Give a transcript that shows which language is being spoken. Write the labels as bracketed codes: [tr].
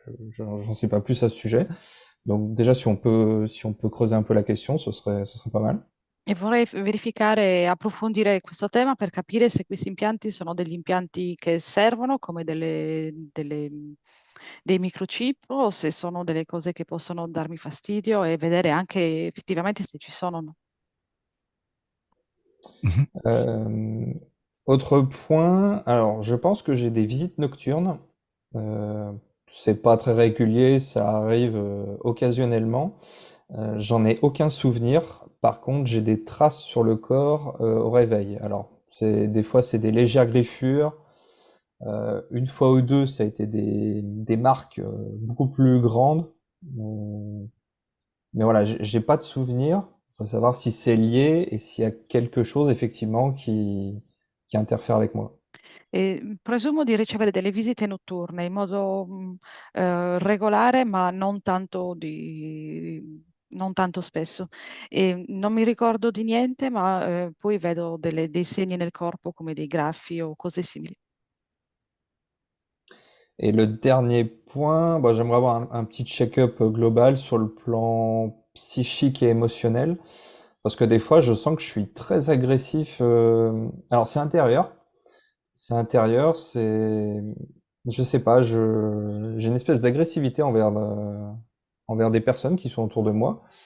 [fr] J'en sais pas plus à ce sujet. Donc déjà si on peut creuser un peu la question, ce serait pas mal. [it] E vorrei verificare e approfondire questo tema per capire se questi impianti sono degli impianti che servono come dei microchip o se sono delle cose che possono darmi fastidio e vedere anche effettivamente se ci sono o no. Mhm. [fr] Euh, Autre point, alors je pense que j'ai des visites nocturnes. Euh, c'est pas très régulier, ça arrive occasionnellement. J'en ai aucun souvenir. Par contre, j'ai des traces sur le corps au réveil. Alors, des fois c'est des légères griffures. Une fois ou deux, ça a été des marques beaucoup plus grandes. Euh, mais voilà, j'ai pas de souvenir. Il faut savoir si c'est lié et s'il y a quelque chose effectivement qui interfère avec moi. [it] E presumo di ricevere delle visite notturne in modo regolare, ma non tanto spesso. E non mi ricordo di niente, ma poi vedo dei segni nel corpo come dei graffi o cose simili. [fr] Et le dernier point, bah, j'aimerais avoir un petit check-up global sur le plan psychique et émotionnel. Parce que des fois, je sens que je suis très agressif. Alors, c'est intérieur. C'est intérieur, je sais pas, j'ai une espèce d'agressivité envers des personnes qui sont autour de moi.